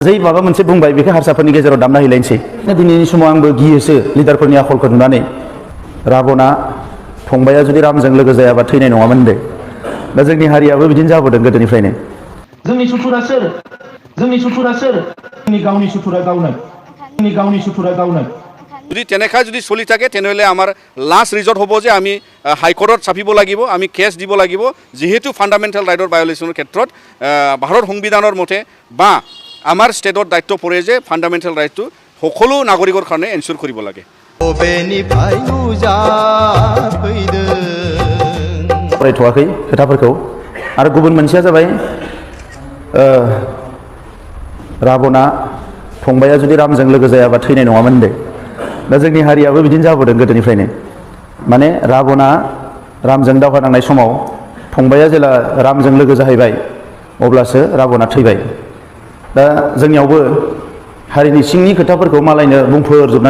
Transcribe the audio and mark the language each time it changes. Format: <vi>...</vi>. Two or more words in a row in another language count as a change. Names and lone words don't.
<brx>जै माबा मोनसे बुंबाय बेखौ हारसाफोरनि गेजेराव दामना हैलायनोसै दिनैनि समाव आंबो गियोसो लिडारफोरनि आखलखौ नुनानै राबना फंबाया जुदि रामजों लोगो जायाबा थैनाय नङामोन होनदो दा जोंनि हारियाबो बिदिनो जाबोदों गोदोनिफ्रायनो जोंनि सुथुरा सोर जोंनि गावनि सुथुरा गावनो</brx> <as>যদি তেনেকা যদি চলি থাকে তেনেহলে আমাৰ</as> <en>last resort</en> <as>হ'ব যে আমি হাইকোৰ্টত চাপিব লাগিব আমি কেছ দিব লাগিব যেহেতু</as> <en>fundamental right</en> <as>ভায়োলেশ্যনৰ ক্ষেত্ৰত ভাৰত সংবিধানৰ মতে বা আমাৰ ষ্টেটৰ দায়িত্ব পৰে যে</as> <en>fundamental right</en> <as>সকলো নাগৰিকৰ কাৰণে এনশ্যোৰ কৰিব লাগে</as> <brx>फरायथ'वाखै खोथाफोरखौ आरो गुबुन मोनसेया जाबाय राबना फंबाया जुदि रामजों लोगो जायाबा थैनाय नङामोन होनदो दा जोंनि हारियाबो बिदिनो जाबोदों गोदोनिफ्रायनो माने राबना रामजों दावहा नांनाय समाव फंबाया जेला रामजों लोगो जाहैबाय अब्लासो राबना थैबाय दा जोंनियावबो हारिनि सिंनि खोथाफोरखौ मालायनो बुंफोरजोबनानै</brx>